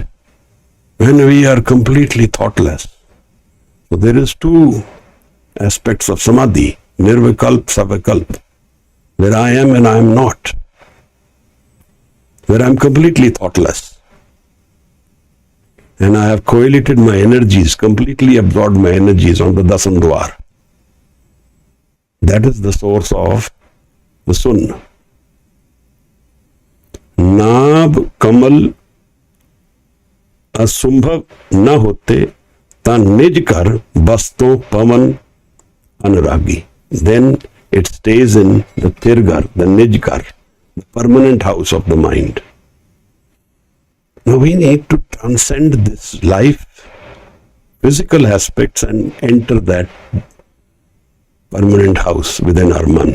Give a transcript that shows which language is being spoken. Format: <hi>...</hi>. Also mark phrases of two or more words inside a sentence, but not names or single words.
<en>When we are completely thoughtless. So there is two aspects of samadhi, nirvikalp, savikalp, where I am and I am not, where I am completely thoughtless. and I have collated my energies, completely absorbed my energies on the Dasam Dwar. That is the source of the Sun.</en> <pa>ਨਾਭ ਕਮਲ ਅਸੰਭਵ ਨ ਹੋਤੇ ਤਾ ਨਿਜ ਕਰ ਬਸਤੋ ਪਵਨ ਅਨੁਰਾਗੀ.</pa> <en>Then it stays in the tirgar, the nijkar, the permanent house of the mind. Now we need to transcend this life, physical aspects, and enter that permanent house within our man.</en>